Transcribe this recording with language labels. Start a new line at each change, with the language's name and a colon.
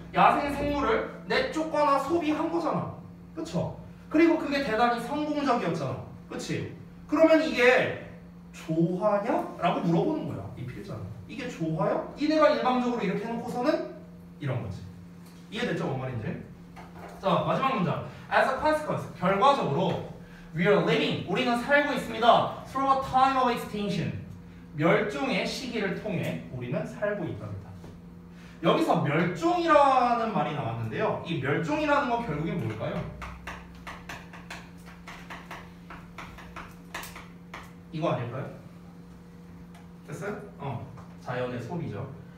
Korean: 야생 생물을 내쫓거나 소비한 거잖아. 그쵸? 그리고 그게 대단히 성공적이었잖아. 그치? 그러면 이게 조화냐? 라고 물어보는 거야. 이 필자는. 이게 조화야? 니네가 일방적으로 이렇게 해놓고서는 이런 거지. 이해됐죠? 뭔 말인지? 자, 마지막 문장.
English: As a consequence,
Korean: 결과적으로
English: we are living,
Korean: 우리는 살고 있습니다.
English: Through a time of extinction,
Korean: 멸종의 시기를 통해 우리는 살고 있답니다. 여기서 멸종이라는 말이 나왔는데요. 이 멸종이라는 건 결국엔 뭘까요? 이거 아닐까요? 됐어요? 자연의 소비죠.